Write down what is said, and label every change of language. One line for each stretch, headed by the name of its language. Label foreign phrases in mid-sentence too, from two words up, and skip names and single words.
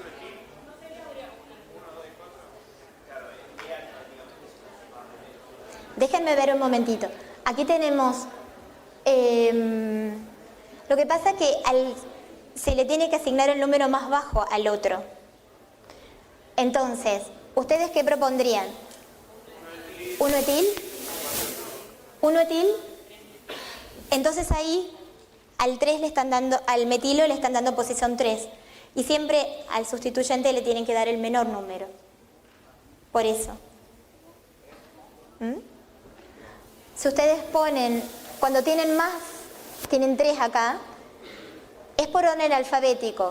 Spanish: Déjenme ver un momentito. Aquí tenemos... lo que pasa es que se le tiene que asignar el número más bajo al otro. Entonces, ¿ustedes qué propondrían? ¿1 etil? ¿1 etil? Entonces ahí al 3 le están dando, al metilo le están dando posición 3. Y siempre al sustituyente le tienen que dar el menor número. Por eso. Si ustedes ponen, cuando tienen más, tienen 3 acá, es por orden alfabético.